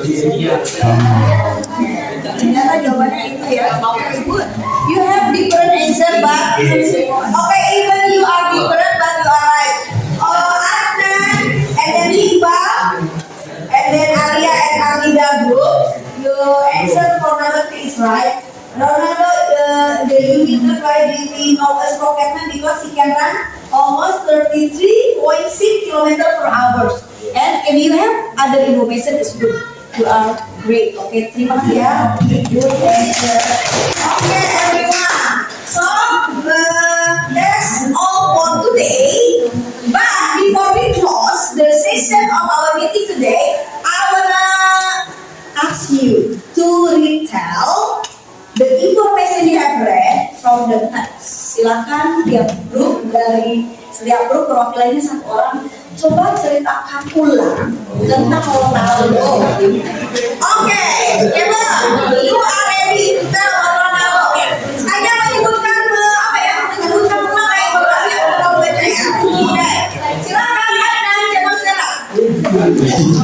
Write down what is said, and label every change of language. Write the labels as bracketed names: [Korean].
[Indonesian] Ternyata jawabannya itu ya. [English] Okay, good. You have different answer, but okay, even you are different, but you are right. Adnan, and then Hiba, and then Arya and Amida group. Your answer for number three is right. Ronaldo the limiter why we know as Rocketman because he can run almost 33.6 kilometers per hour. And if you have other information, it's good. You are great. Okay, [Indonesian] terima kasih ya. [English] Good answer. Okay, everyone. So that's all for today. But before we close the session of our meeting today, I wanna ask you to retell the information you have read from the text. [Indonesian] Silakan tiap grup dari setiap grup perwakilannya satu orang coba ceritakan ulang tentang Ronaldo. [English] Oke, Emma, you are ready to tell about Ronaldo. [Indonesian] Saya menyebutkan menyebutkan nama informasi yang kamu baca ya. Oke, silakan dan cepat sekarang.